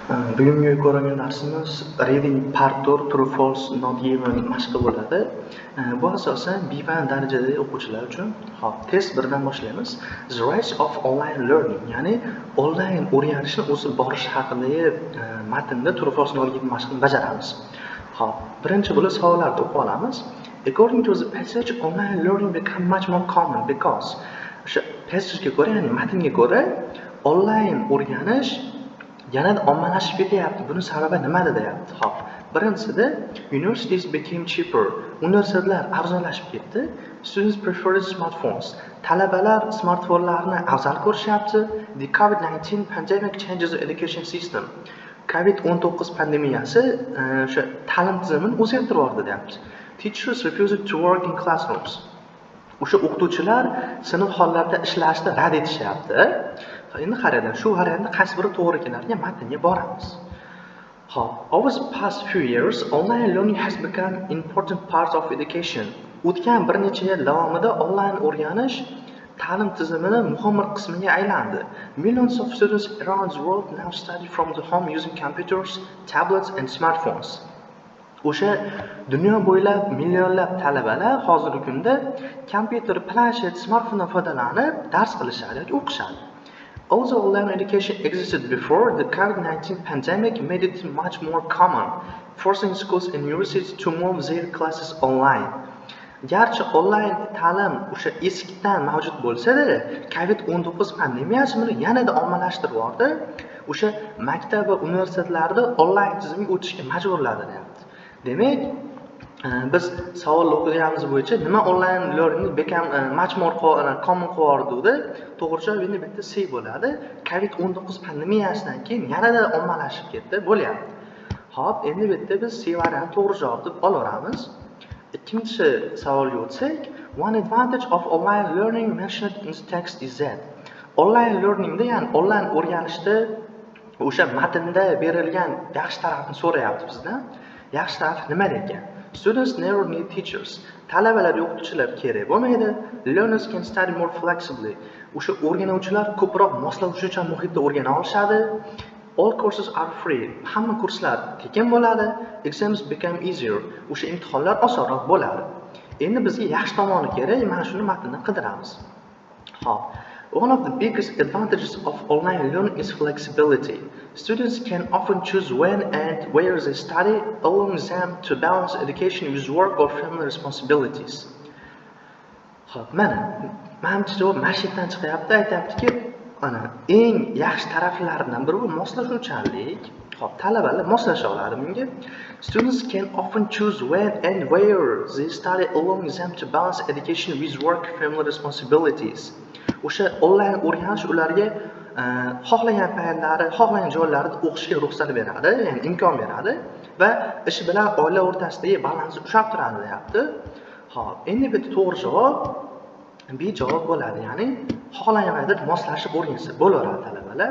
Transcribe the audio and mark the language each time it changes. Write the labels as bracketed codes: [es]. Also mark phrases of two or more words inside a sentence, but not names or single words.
[uz] Bugungi ko'rgan darsimiz [en] reading part 4 true false not given [uz] mashqi bo'ladi. Bu asosan B1 darajadagi o'quvchilar uchun. Xo'p, test 1 dan boshlaymiz. [en] The rise of online learning, [uz] ya'ni onlayn o'rganishni o'sib borish haqidagi matnda [en] true false not given [uz] mashqini bajaramiz. Xo'p, birinchi bo'lib savollarni o'qib olamiz. [en] According to the passage, online learning become much more common because [uz] o'sha passagega ko'ra, ya'ni matnga ko'ra onlayn o'rganish yanada ommalashib ketyapti. Buni sababi nimada deyapti. Xo'p, birinchisida [en] universities became cheaper. [uz] Universitetlar arzonlashib ketdi. [en] Students preferred smartphones. [uz] Talabalar smartfonlarni afzal ko'rishyapti. [en] The COVID-19 pandemic changes the education system. [uz] COVID-19 pandemiyasi o'sha ta'lim tizimini o'zgartirib yubordi deyapti. [en] Teachers refused to work in classrooms. [uz] O'sha o'qituvchilar sinf hollarida ishlashni rad etishyapti. Endi qaranglar, shu variantda qaysi biri to'g'ri ekanligiga matnga boramiz. Hop, [en] over the past few years, online learning has become important part of education. [uz] O'tgan bir necha yil davomida onlayn o'rganish ta'lim tizimining muhim bir qismiga aylandi. [en] Millions of students around the world now study from the home using computers, tablets and smartphones. [uz] O'sha dunyo bo'ylab millionlab talabalar hozirgi kunda kompyuter, planshet, smartfondan foydalanib dars qilishadi yoki o'qishadi. [en] Although online education existed before, the COVID-19 pandemic made it much more common, forcing schools and universities to move their classes online. [uz] Garchi onlayn ta'lim o'sha eskidan mavjud bo'lsa-da, COVID-19 pandemiyasi buni yanada ommalashtirib yubordi. O'sha maktab va universitetlarda onlayn tizimga o'tishga majburladi deyapti. Demak, biz savolni o'qiganimiz bo'yicha nima [en] online learning become much more common [uz] qildi? To'g'ri javob endi bitta C bo'ladi. COVID-19 pandemiyasidan keyin yanada ommalashib ketdi, bo'lyapti. Xo'p, endi bitta biz C varianti to'g'ri javob deb olaveramiz. Ikkinchi savolga o'tsak, [en] one advantage of online learning mentioned in the text is that online learningda, [uz] ya'ni onlayn o'rganishda o'sha matnda berilgan yaxshi tarafni so'rayapti bizdan. Yaxshi taraf nima ekan? [en] Students never need teachers. [uz] Talabalar o'qituvchilar kerak bo'lmaydi. [en] Learners can study more flexibly. [uz] O'sha o'rganuvchilar ko'proq moslavuvchan muhitda o'rgana olishadi. [en] All courses are free. [uz] Hamma kurslar tekin bo'ladi. [en] Exams become easier. [uz] O'sha imtihonlar osonroq bo'ladi. Endi bizga yaxshi tomoni kerak, mana shuni matndan qidiramiz. Xo'p. [en] One of the biggest advantages of online learning is flexibility. Students can often choose when and where they study, allowing them to balance education with work or family responsibilities. [uz] Xo'p, menimcha javob mashitdan chiqyapti, aytayaptiki, ana eng yaxshi taraflaridan biri bu moslashuvchanlik. Xo'p, talabalar moslasha oladi bunga. [en] Students can often choose when and where they study, allowing them to balance education with work, family responsibilities. [uz] O'sha onlayn o'rganish ularga xohlagan paytlari, xohlagan joylarda o'qishga ruxsat beradi, ya'ni imkon beradi va ish bilan oila o'rtasidagi balansni ushlab turadi deyapti. Xo'p, endi bitta to'g'ri javob B javob bo'ladi, ya'ni xohlagan paytda moslashib o'rgansa bo'laveradi talabalar.